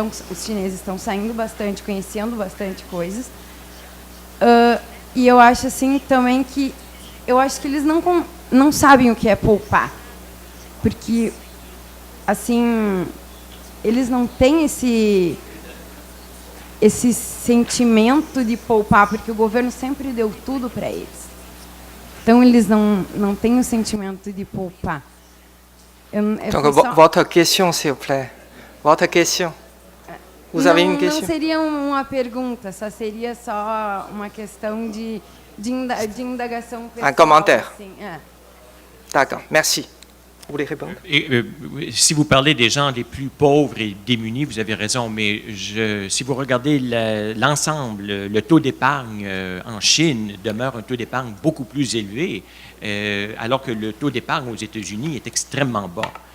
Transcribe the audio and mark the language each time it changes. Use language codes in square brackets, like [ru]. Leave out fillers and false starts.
[pt] Os chineses estão saindo bastante, conhecendo bastante coisas, e eu acho assim também que eles não sabem o que é poupar, porque assim eles não têm esse sentimento de poupar, porque o governo sempre deu tudo para eles. Então, eles não têm o sentimento de poupar. [fr] Donc, votre question, s'il vous plaît. Votre question. Vous avez une question? [pt] Não seria uma pergunta, seria só uma questão de indagação pessoal. [fr] Un commentaire. [pt] Assim, [fr] D'accord, merci. Vous voulez répondre? Si vous parlez des gens les plus pauvres et démunis, vous avez raison, mais si vous regardez l'ensemble, le taux d'épargne en Chine demeure un taux d'épargne beaucoup plus élevé, alors que le taux d'épargne aux États-Unis est extrêmement bas.